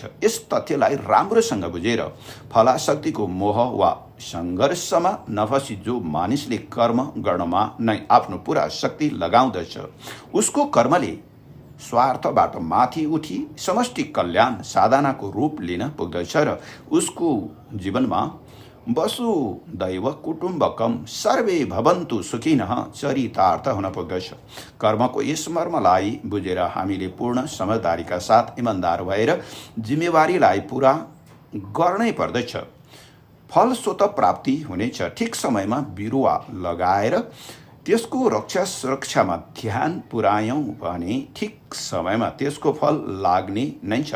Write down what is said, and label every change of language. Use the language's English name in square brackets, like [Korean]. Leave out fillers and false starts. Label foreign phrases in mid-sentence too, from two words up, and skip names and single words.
[Nepali] यस तथ्यलाई राम्रोसँग बुझेर फलाशक्तिको मोह वा सङ्घर्षमा नफसी जो मानिसले कर्म गर्नमा नै आफ्नो पुरा शक्ति लगाउँदछ, उसको कर्मले स्वार्थबाट माथि उठी समष्टि कल्याण साधनाको रूप लिन पुग्दछ र उसको जीवनमा [Sanskrit] वसुदैव कुटुम्बकम सर्वे भवन्तु सुखिनः [Nepali] चरितार्थ हुन पुग्दछ। कर्मको यस मर्मलाई बुझेर हामीले पूर्ण समझदारीका साथ इमान्दार भएर जिम्मेवारीलाई पुरा गर्नै पर्दछ। फल स्वत प्राप्ति हुनेछ। ठिक समयमा बिरुवा लगाएर त्यसको रक्षा सुरक्षामा ध्यान पुर्यायौँ भने ठिक समयमा त्यसको फल लाग्ने नै छ।